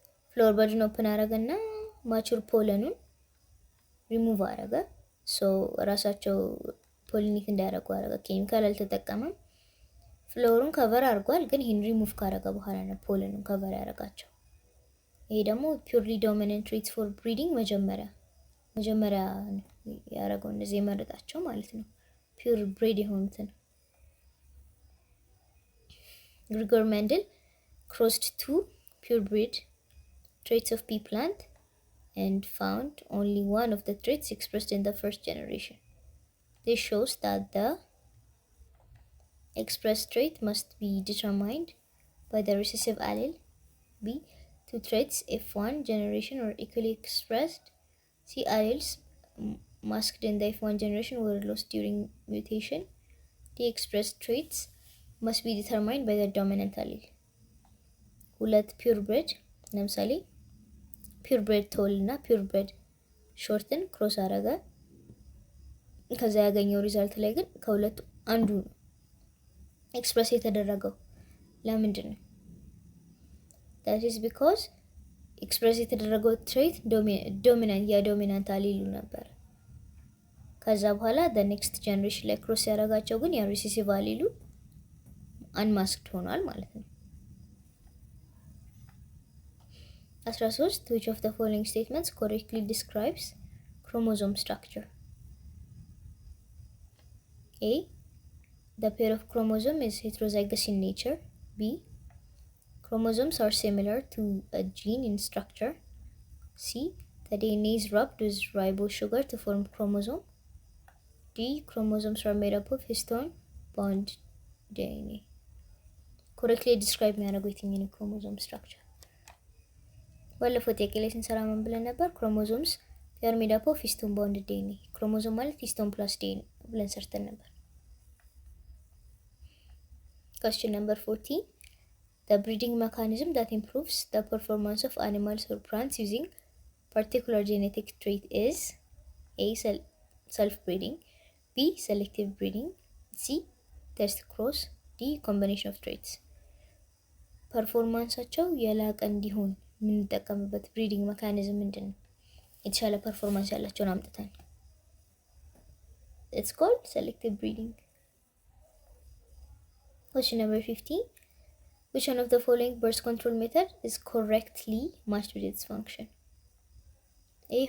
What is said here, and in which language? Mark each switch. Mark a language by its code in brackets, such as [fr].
[am] ፍላወር በድን ኦፕን አረገና ማቹር ፖለኑን ሪሙቭ አረገ። ራሳቸው ፖሊኔት እንዳያረጉ አረገ። ኬሚካል አልተጠቀመም። ፍላወሩን ከቨር አድርጓል፣ ግን ይሄን ሪሙቭ ካረገ በኋላ ነው ፖለኑን ከቨር ያረጋቸው። ይሄ ደግሞ [en] ፒውርሊ ዶሚናንት ትሬትስ ፎር ብሪዲንግ [am] መጀመሪያ ያረገው እንደዚህ የመረጣቸው ማለት ነው። ፒውር ብሬድ የሆኑትን [en] Gregor Mendel crossed two purebred traits of pea plant and found only one of the traits expressed in the first generation. This shows that the expressed trait must be determined by the recessive allele. B. Two traits F1 generation are equally expressed. C. Alleles masked in the F1 generation were lost during mutation. The expressed traits must be determined by the dominant allele. [am] ሁለት purebred ለምሳሌ purebred tall እና purebred shorten ክሮስ አረገ። ከዛ ያገኘው ሪዛልት ላይ ግን ከሁለቱ አንዱ ነው ኤክስፕረስ የተደረገው። ለምንድን ነው? [en] that is because [am] ኤክስፕረስ የተደረገው ትሬት ዶሚናንት የዶሚናንት አሊሉ ነበር። ከዛ በኋላ [en] the next generation [am] ላይ ክሮስ ያደረጋቸው ግን የሪሴሲቭ አሊሉ አንማስክድ ሆኗል ማለት ነው። [en] 13 which of the following statements correctly describes chromosome structure? A. The pair of chromosome is heterozygous in nature. B. Chromosomes are similar to a gene in structure. C. The DNA is rubbed with ribose sugar to form chromosome. D. Chromosomes are made up of histone bound DNA. Correctly describe [am] የሚያደርጉት [en] chromosome structure. [am] ባለፈው ጥያቄ ላይ ስንሰራ ምን ብለን ነበር? [en] chromosomes they are made up of histone bound DNA. chromosome ማለት histone plus DNA [am] ብለን ሰርተን ነበር። [en] Question number 14. The breeding mechanism that improves the performance of animals or plants using particular genetic trait is A. Self-breeding, B. Selective breeding, C. Test cross, D. Combination of traits. [am] ፐርፎርማንሳቸው የላቀ እንዲሆን የምንጠቀምበት ብሪዲንግ ሜካኒዝም ምንድን ነው? የተሻለ ፐርፎርማንስ ያላቸውን አምጥተን [en] it's called selective breeding. Question number 15. Which one of the following birth control method is correctly matched with its function? A.